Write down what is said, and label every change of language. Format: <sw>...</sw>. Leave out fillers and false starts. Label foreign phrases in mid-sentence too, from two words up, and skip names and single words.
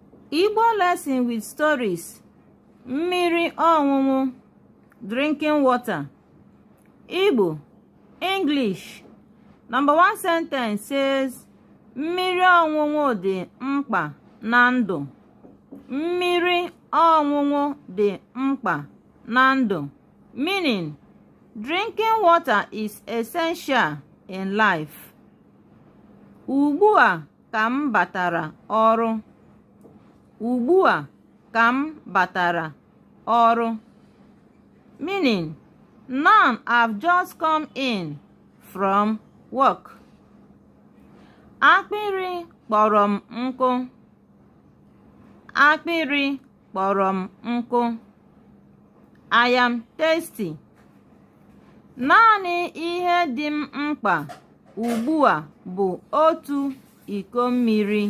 <en>Igbo lesson with stories.</en> <ig>Mmiri onunu,</ig> <en>drinking water. Igbo, English. Number 1 sentence says,</en> <ig>Mmiri onunu dị mkpa na ndụ. Mmiri onunu dị mkpa na ndụ.</ig> <en>Meaning, drinking water is essential in life.</en> <ig>Ugbu a ka m batara ọrụ. Ugbu a ka m batara ọrụ.</ig> <en>Meaning, now I've just come in from work.</en> <ig>Akpịrị kpọrọ m nkụ. Akpịrị kpọrọ m nkụ.</ig> <en>I am thirsty.</en> <ig>Naanị ihe dị m mkpa ugbu a bụ otu iko mmiri.</ig>